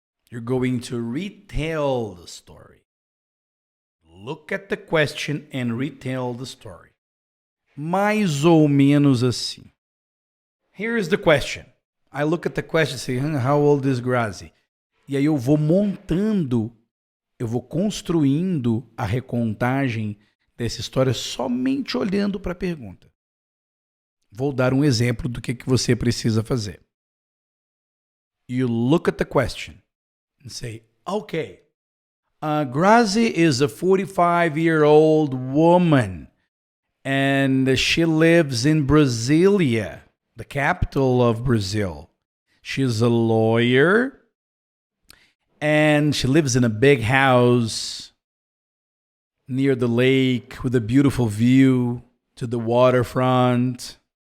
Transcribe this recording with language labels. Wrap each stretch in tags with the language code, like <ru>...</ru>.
<en>You're going to retell the story. Look at the question and retell the story.</en> <pt>Mais ou menos assim.</pt> <en>Here is the question. I look at the question and say, how old is Grazi?</en> <pt>E aí eu vou montando, eu vou construindo a recontagem dessa história somente olhando para a pergunta. Vou dar um exemplo do que você precisa fazer.</pt> <en>You look at the question and say, okay, Grazi is a 45-year-old woman and she lives in Brasilia, the capital of Brazil. She's a lawyer and she lives in a big house near the lake with a beautiful view to the waterfront.</en>